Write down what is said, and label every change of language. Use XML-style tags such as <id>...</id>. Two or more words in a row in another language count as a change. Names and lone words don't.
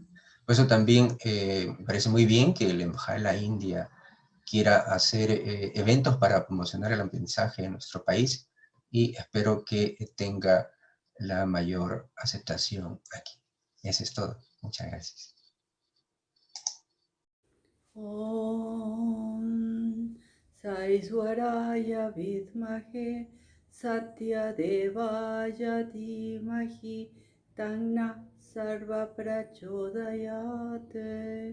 <es>Por eso también me parece muy bien que la Embajada de la India quiera hacer eventos para promocionar el aprendizaje en nuestro país, y espero que tenga la mayor aceptación aquí. Eso es todo. Muchas gracias.</es> <sa>ॐ साईश्वराय विद्महे सत्य देवाय धीमहि तन्न सर्व प्रचोदयते.</sa>